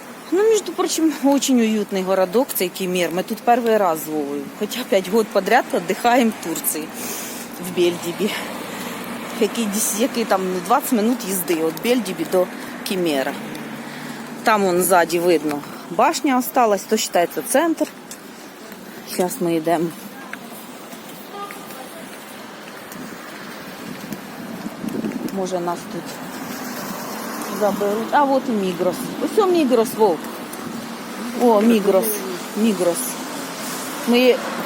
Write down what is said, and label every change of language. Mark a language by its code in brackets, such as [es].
[ru] Ну, между прочим, очень уютный городок, [uk] цей [ru] Кемер. Мы тут первый раз с Вовой. Хотя 5 год подряд отдыхаем в Турции, в Бельдібі. [uk] Який там [ru] 20 минут [uk] їзди від Бельдібі до Кемера. [ru] Там вон сзади видно башня осталась, то считается центр. Сейчас мы идем. [uk] Може нас тут заберуть. [ru] А вот [uk] і Мігрос. Ось Мігрос, Вов. О, Мігрос. Мігрос. Ми...